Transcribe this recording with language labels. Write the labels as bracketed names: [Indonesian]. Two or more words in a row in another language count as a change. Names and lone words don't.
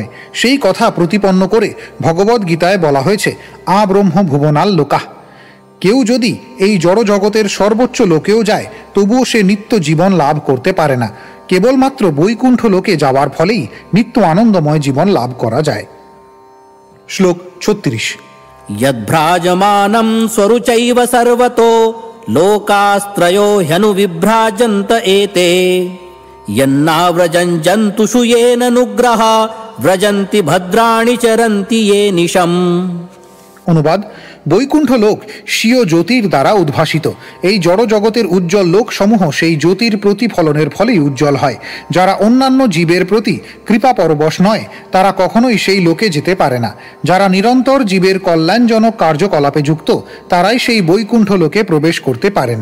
[Bangla] সেই কথা প্রতিপন্ন করে ভগবদ্ গীতায় বলা হয়েছে [Sanskrit] আব্রহ্ম ভুবনাল লোকাঃ। [Bangla] কেউ যদি এই জড় জগতের সর্বোচ্চ লোকেও যায়, তবুও সে নিত্য জীবন লাভ করতে পারে না। কেবলমাত্র বৈকুণ্ঠ লোকে যাওয়ার ফলেই নিত্য আনন্দময় জীবন লাভ করা যায়। শ্লোক 36। [Sanskrit] यद्भ्राजमानं स्वरुचैव सर्वतो लोकास्त्रयो ह्यनुविभ्राजन्त एते यन्नाव्रजन् जन्तुषु येन नुग्रहा व्रजन्ति भद्राणि चरन्ति ये निशम्। [Bangla] অনুবাদ: বৈকুণ্ঠ লোক স্বীয় জ্যোতির দ্বারা উদ্ভাসিত। এই জড় জগতের উজ্জ্বল লোকসমূহ সেই জ্যোতির প্রতিফলনের ফলেই উজ্জ্বল হয়। যারা অন্যান্য জীবের প্রতি কৃপা পরবশ নয় তারা কখনোই সেই লোকে যেতে পারে না। যারা নিরন্তর জীবের কল্যাণজনক কার্যকলাপে যুক্ত তারাই সেই বৈকুণ্ঠ লোকে প্রবেশ করতে পারেন।